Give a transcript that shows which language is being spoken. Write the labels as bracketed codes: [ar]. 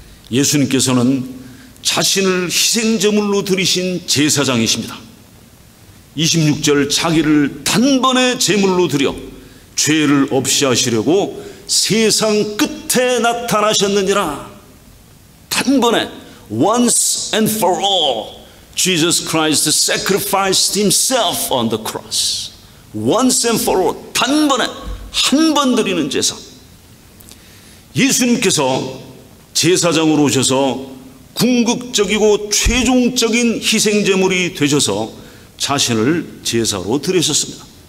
[ko] 예수님께서는 자신을 희생제물로 드리신 제사장이십니다. 26절 자기를 단번에 제물로 드려 죄를 없이 하시려고 세상 끝에 나타나셨느니라. 단번에 [en] once and for all Jesus Christ sacrificed himself on the cross. once and for all, [ko] 단번에 한 번 드리는 제사. 예수님께서 제사장으로 오셔서 궁극적이고 최종적인 희생제물이 되셔서 자신을 제사로 드리셨습니다.